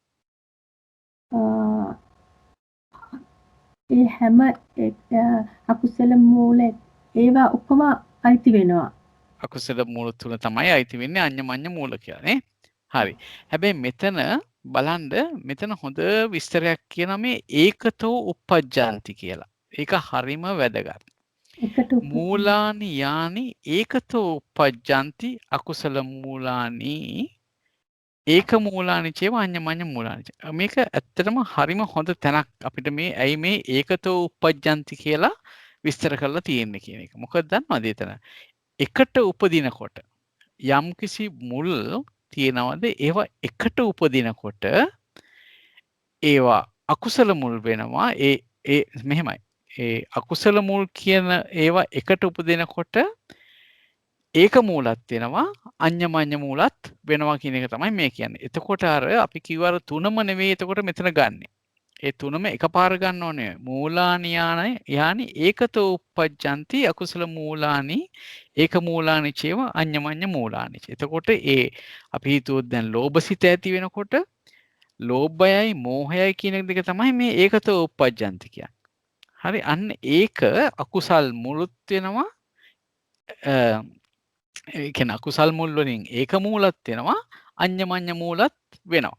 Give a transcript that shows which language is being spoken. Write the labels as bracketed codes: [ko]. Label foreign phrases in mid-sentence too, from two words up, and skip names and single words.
[si] ඒ හැම අකුසල මූල ඒවා ඔක්කොම අයිති වෙනවා. අකුසල මූල තුන තමයි අයිති වෙන්නේ අඤ්ඤමඤ්ඤ මූල කියලා නේ. හරි. හැබැයි මෙතන බලන්න මෙතන හොඳ විස්තරයක් කියනවා මේ [pi] ඒකතෝ uppajjanti [si] කියලා. ඒක හරිම වැදගත්. [pi] මූලානි යානි ඒකතෝ uppajjanti අකුසල මූලානි ඒක මූලානි චේව අඤ්ඤමඤ්ඤ මූලානි. [si] මේක ඇත්තටම හරිම හොඳ තැනක් අපිට මේ ඇයි මේ [pi] ඒකතෝ uppajjanti [si] කියලා විස්තර කරලා තියෙන්නේ කියන එක. මොකද දන්නවද එතන? එකට උපදිනකොට යම්කිසි මුල් තියෙනවද ඒවා එකට උපදිනකොට ඒවා අකුසල මුල් වෙනවා. ඒ මෙහෙමයි. ඒ අකුසල මුල් කියන ඒවා එකට උපදිනකොට ඒක මූලත් වෙනවා අඤ්ඤමඤ්ඤ මූලත් වෙනවා කියන එක තමයි මේ කියන්නේ. එතකොට අර අපි කිව්වර තුනම නෙවෙයි එතකොට මෙතන ගන්නෙ. ඒ තුනම එකපාර ගන්න ඕනේ. [pi] මූලානි යානි ඒකතෝ uppajjanti අකුසල මූලානි ඒක මූලානි චේව අඤ්ඤමඤ්ඤ මූලානි. [si] එතකොට ඒ අපි හිතුවොත් දැන් ලෝභසිත ඇති වෙනකොට ලෝභයයි මෝහයයි කියන දෙක තමයි මේ [pi] ඒකතෝ uppajjanti [si] කියන්නේ. හරි අන්න ඒක අකුසල් මුලුත් වෙනවා ඒ කියන්නේ අකුසල් මුල් වලින් ඒක මූලත් වෙනවා අඤ්ඤමඤ්ඤ මූලත් වෙනවා.